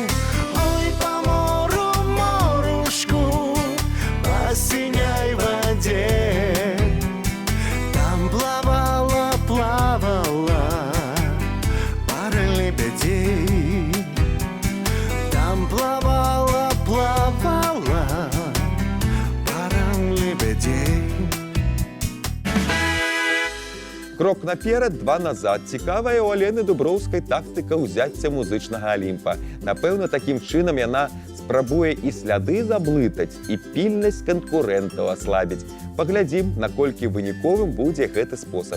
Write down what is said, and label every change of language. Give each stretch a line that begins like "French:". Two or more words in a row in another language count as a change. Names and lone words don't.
Russian: Ой, по мору, морушку, по синей воде, там плавала пара лебедей. Там плавала пара лебедей.
Belarusian: Крок наперад, 2 назад. Цікавая у Алены Дуброўскай тактыка ўзяцця музычнага Алімпа. Напэўна, такім чынам яна спрабуе і сляды заблытаць, і пільнасць канкурэнтаў аслабіць. Паглядзім, наколькі выніковым будзе гэты спосаб.